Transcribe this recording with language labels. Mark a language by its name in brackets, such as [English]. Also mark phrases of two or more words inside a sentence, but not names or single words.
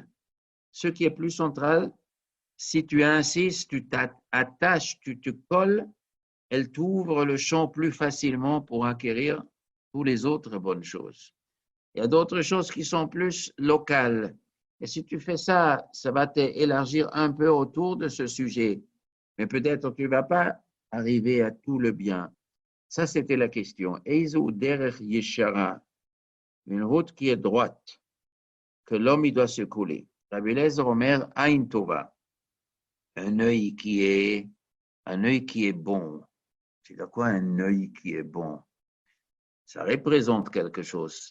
[French] Ce qui est plus central, si tu insistes, tu t'attaches, tu te colles, elle t'ouvre le champ plus facilement pour acquérir toutes les autres bonnes choses. Il y a d'autres choses qui sont plus locales. Et si tu fais ça, ça va t'élargir un peu autour de ce sujet. Mais peut-être tu ne vas pas arriver à tout le bien. Ça, c'était la question. [Hebrew] איזו דרך ישרה, [French] une route qui est droite, que l'homme il doit se couler. [Hebrew] רבי אלעזר אומר עין טובה, [French] un œil qui est bon. C'est quoi un œil qui est bon? Ça représente quelque chose.